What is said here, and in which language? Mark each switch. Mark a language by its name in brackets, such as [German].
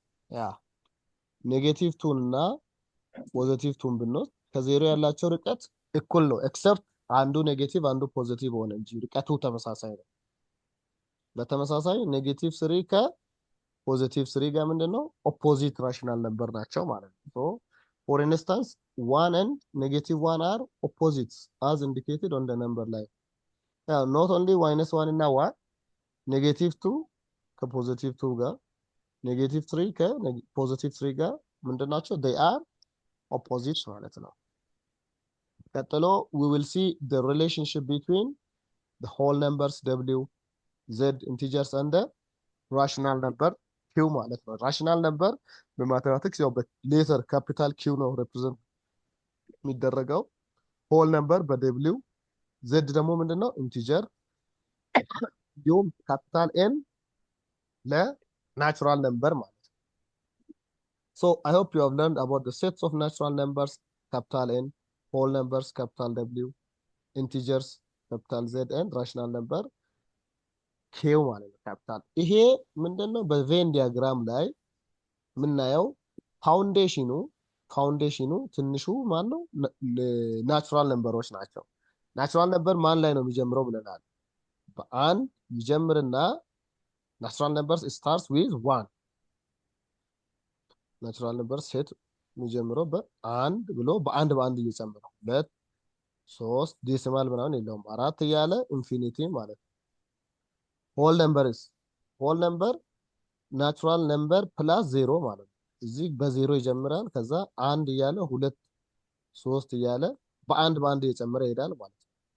[Amharic] ያ -2 እና +2 ብንወስድ ከዜሮ ያላቸው ርቀት እኩል ነው ኤክሰፕት አንዱ ኔጌቲቭ አንዱ ፖዚቲቭ ሆነ እንጂ ርቀቱ ተመሳሳይ ነው። በተመሳሳይ -3 ከ+3 ጋር ምንድነው ኦፖዚት ራሽናል ነምበር ናቸው ማለት ነው። ሶ [English] for instance 1 and -1 are opposites as indicated on the number line. Now not only [Amharic] -1 እና 1 -2 ከ+2 ጋር -3 ከ+3 ጋር ምንድናቸው [English] they are opposites [Amharic] ማለት ነው። [English] ቀጥሎ we will see the relationship between the whole numbers w, z, integers and the rational number q ማለት ነው። rational number [Amharic] በማቴማቲክስ ያው በሌተር ካፒታል q ነው ሪፕሬዘንት የሚደረገው። whole number በw፣ z ደግሞ ምንድነው ኢንቲጀር፣ እንዲሁም ካፒታል n ለናቹራል ነምበር ማለት ነው። [English] so I hope you have learned about the sets of natural numbers capital N, whole numbers capital W, integers capital Z and rational number Q ማለት ነው ካፒታል። [Amharic] ይሄ ምንድነው በቬን ዲያግራም ላይ የምናየው ፋውንዴሽኑ ትንሹ ማን ነው? ናቹራል ነምበሮች ናቸው። ናቹራል ነምበር ማን ላይ ነው የሚጀምረው ብለናል? በአንድ ይጀምርና [English] ናቹራል ነምበርስ ስታርትስ ዊዝ 1 [Amharic] ናቹራል ነምበር ሴት የሚጀምረው በአንድ ብሎ በአንድ እየጨመረው 2 3 ዴሲማል ምናምን የለውም 4 እያለ ኢንፊኒቲ ማለት ነው። ሆል ነምበር ናቹራል ነምበር ፕላስ 0 ማለት ነው። እዚህ በ0 ይጀምራል ከዛ 1 እያለ 2 3 እያለ በአንድ እየጨመረ ይሄዳል ማለት ነው።